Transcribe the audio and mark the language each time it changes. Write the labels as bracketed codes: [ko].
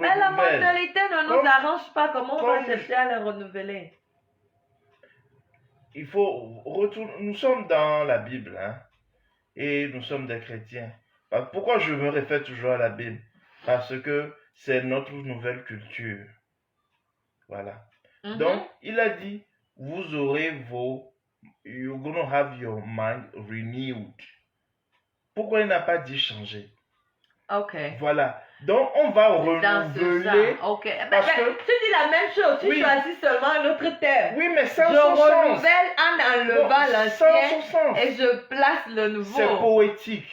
[fr] Mais la mentalité ne nous arrange pas. Comment on va chercher à la renouveler? Il faut retourner. Nous sommes dans la Bible, hein, et nous sommes des chrétiens. Pourquoi je me réfère toujours à la Bible? Parce que c'est notre nouvelle culture. Voilà. Donc, il a dit, vous aurez [en] you're going to have your mind renewed. [fr] Pourquoi il n'a pas dit changer? Ok. Voilà. Donc, on va renouveler. Ok. Parce que tu dis la même chose. Tu choisis seulement un autre terme. Oui, mais sans je son sens. Je renouvelle en enlevant l'ancien et je place le nouveau. C'est poétique.